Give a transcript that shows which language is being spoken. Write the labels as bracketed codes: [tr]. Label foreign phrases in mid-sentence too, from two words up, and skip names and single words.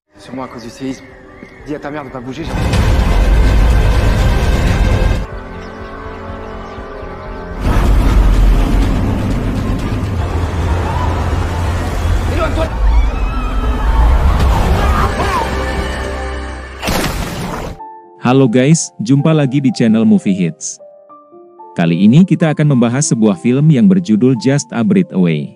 [fr] sur moi à cause du séisme. Dis à ta mère de pas bouger, Éloigne-toi. [id] Halo guys, jumpa lagi di channel Movie Hits. Kali ini kita akan membahas sebuah film yang berjudul Just a Breath Away.